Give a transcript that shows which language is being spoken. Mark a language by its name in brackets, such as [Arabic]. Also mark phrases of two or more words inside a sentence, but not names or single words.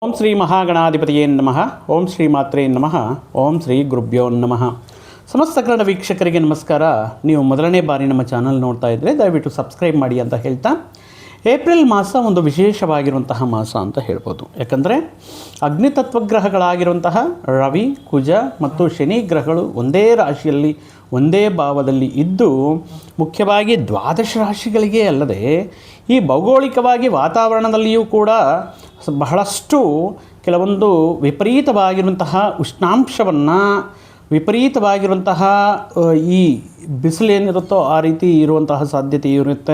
[Sanskrit] ಓಂ ಶ್ರೀ ಮಹಾಗಣಾಧಿಪತಿಯೇ ನಮಃ. ಓಂ ಶ್ರೀ ಮಾತ್ರೇ ನಮಃ. ಓಂ ಶ್ರೀ ಗುರುಭ್ಯೋ ನಮಃ. [Kannada] ಸಮಸ್ತ ಕನ್ನಡ ವೀಕ್ಷಕರಿಗೆ ನಮಸ್ಕಾರ. ನೀವು ಮೊದಲನೇ ಬಾರಿ ನಮ್ಮ ಚಾನಲ್ ನೋಡ್ತಾ ಇದ್ದರೆ ದಯವಿಟ್ಟು ಸಬ್ಸ್ಕ್ರೈಬ್ ಮಾಡಿ ಅಂತ ಹೇಳ್ತಾ, ಏಪ್ರಿಲ್ ಮಾಸ ಒಂದು ವಿಶೇಷವಾಗಿರುವಂತಹ ಮಾಸ ಅಂತ ಹೇಳ್ಬೋದು. ಯಾಕಂದರೆ ಅಗ್ನಿತತ್ವಗ್ರಹಗಳಾಗಿರುವಂತಹ ರವಿ, ಕುಜ ಮತ್ತು ಶನಿ ಗ್ರಹಗಳು ಒಂದೇ ರಾಶಿಯಲ್ಲಿ ಒಂದೇ ಭಾವದಲ್ಲಿ ಇದ್ದು, ಮುಖ್ಯವಾಗಿ ದ್ವಾದಶ ರಾಶಿಗಳಿಗೆ ಅಲ್ಲದೆ ಈ ಭೌಗೋಳಿಕವಾಗಿ ವಾತಾವರಣದಲ್ಲಿಯೂ ಕೂಡ ಬಹಳಷ್ಟು ಕೆಲವೊಂದು ವಿಪರೀತವಾಗಿರುವಂತಹ ಉಷ್ಣಾಂಶವನ್ನು, ವಿಪರೀತವಾಗಿರುವಂತಹ ಈ ಬಿಸಿಲೇನಿರುತ್ತೋ ಆ ರೀತಿ ಇರುವಂತಹ ಸಾಧ್ಯತೆ ಇರುತ್ತೆ.